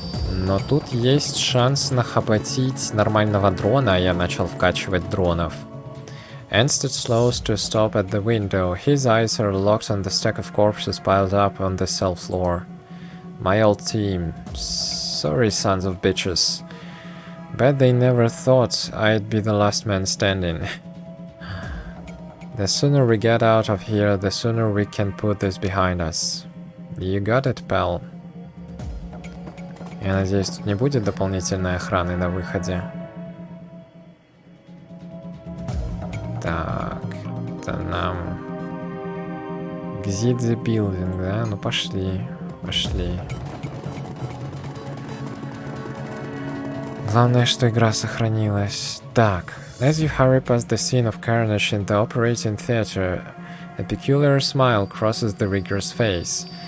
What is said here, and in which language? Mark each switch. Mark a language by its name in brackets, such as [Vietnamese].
[Russian] Но тут есть шанс нахватить нормального дрона, а я начал вкачивать дронов. [English] Ansted slows to stop at the window. His eyes are locked on the stack of corpses piled up on the cell floor. My old team. Sorry, sons of bitches. Bet they never thought I'd be the last man standing. The sooner we get out of here, the sooner we can put this behind us. You got it, pal. [Russian] Я надеюсь, тут не будет дополнительной охраны на выходе. Так, это нам... [English] Exit the building, да? [Russian] Ну пошли, пошли. Главное, что игра сохранилась. [English] Так, as you hurry past the scene of carnage in the operating theater, a peculiar smile crosses the rigger's face.